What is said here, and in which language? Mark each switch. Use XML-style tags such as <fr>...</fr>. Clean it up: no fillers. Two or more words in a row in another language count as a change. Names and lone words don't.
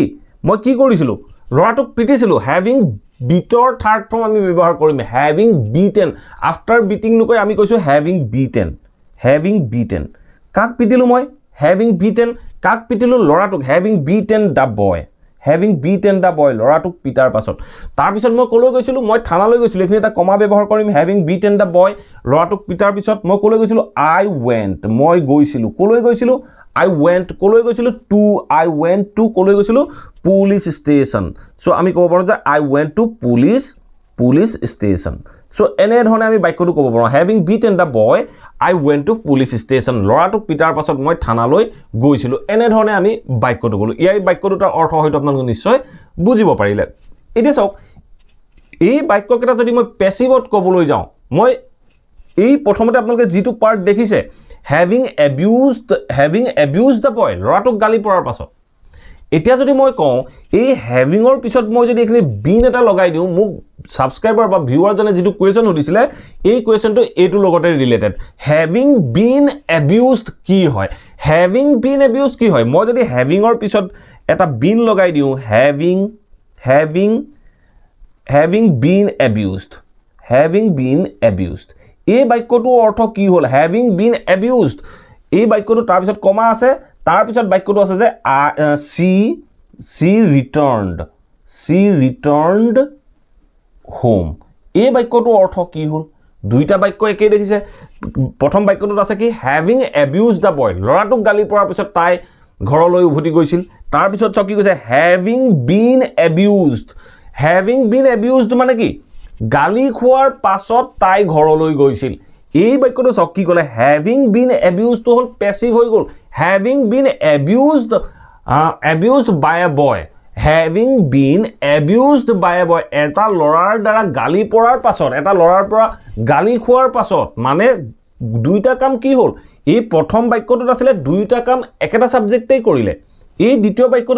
<as>মই কি কৰিছিলো লৰাটোক পিটিছিলো হ্যাভিং বিটৰ</as> <en>third form</en> <as>আমি ব্যৱহাৰ কৰিম</as> <en>having beaten after beating</en> <as>নকৈ আমি কৈছো</as> <en>having beaten</en> <as>কাক পিটিলো মই</as> <en>having beaten</en> <as>কাক পিটিলো লৰাটোক</as> <en>having beaten the boy</en> <as>লৰাটোক পিটাৰ পাছত তাৰ পিছত মই কলৈ গৈছিলো মই থানালৈ গৈছিলো এখিনি এটা কমা ব্যৱহাৰ কৰিম</as> <en>having beaten the boy</en> <as>লৰাটোক পিটাৰ পিছত মই কলৈ গৈছিলো</as> <en>I went</en> <as>মই গৈছিলো কলৈ গৈছিলো</as> <en>I went to</en> <as>কলৈ গৈছিলো</as> <en>police station</en> <as>সো আমি ক'ব পাৰো যে</as> <en>I went to police station</en> <as>সো এনে ধৰণে আমি বাক্যটো ক'ব পাৰো</as> <en>having beaten the boy I went to police station</en> <as>লৰাটোক পিটাৰ পাছত মই থানালৈ গৈছিলো এনে ধৰণে আমি বাক্যটো ক'লো এই বাক্যটোৰ অৰ্থ হয়তো আপোনালোকে নিশ্চয় বুজিব পাৰিলে এতিয়া চাওক এই বাক্যকেইটা যদি মই পেসিভত ক'বলৈ যাওঁ মই এই প্ৰথমতে আপোনালোকে যেটো পাৰ্ট দেখিছে</as> <en>having abused the boy</en> <as>লৰাটোক গালি পৰাৰ পাছত এতিয়া যদি মই কওঁ এই হ্যাভিংৰ পিছত মই যদি এখানে বিন এটা লগাই দিও মোক সাবস্ক্ৰাইবাৰ বা ভিউৱাৰ জনে যেটো কোৱেশ্চন উঠিছিলে এই কোৱেশ্চনটো এটো লগতে ৰিলেটেড</as> <en>having been abused</en> <as>কি হয় মই যদি হ্যাভিংৰ পিছত এটা বিন লগাই দিও</as> <en>having been abused</en> <as>এই বাক্যটো অৰ্থ কি হ'ল</as> <en>having been abused</en> <as>এই বাক্যটো তাৰ পিছত কমা আছে তাৰ পিছত বাক্যটো আছে যে she</as> <en>returned home</en> <as>এই বাক্যটো অৰ্থ কি হ'ল দুইটা বাক্য একেই দেখিছে প্ৰথম বাক্যটোত আছে কি</as> <en>having abused the boy</en> <as>লৰাটোক গালি পৰাৰ পিছত তাই ঘৰলৈ উভতি গৈছিল তাৰ পিছত কি কৈছে</as> <en>having been abused having been abused</en> <as>মানে কি গালি খোৱাৰ পাছত তাই ঘৰলৈ গৈছিল এই বাক্যটো চক কি ক'লে</as> <en>having been abused</en> <as>হ'ল পেছিভ হৈ গ'ল</as> <en>having been abused by a boy having been abused by a boy</en> <as>এটা ল'ৰাৰ দ্বাৰা গালি পৰাৰ পাছত এটা ল'ৰাৰ পৰা গালি খোৱাৰ পাছত মানে দুইটা কাম কি হ'ল এই প্ৰথম বাক্যটোত আছিলে দুইটা কাম একেটা সাবজেক্টেই কৰিলে এই দ্বিতীয় বাক্যটোত</as>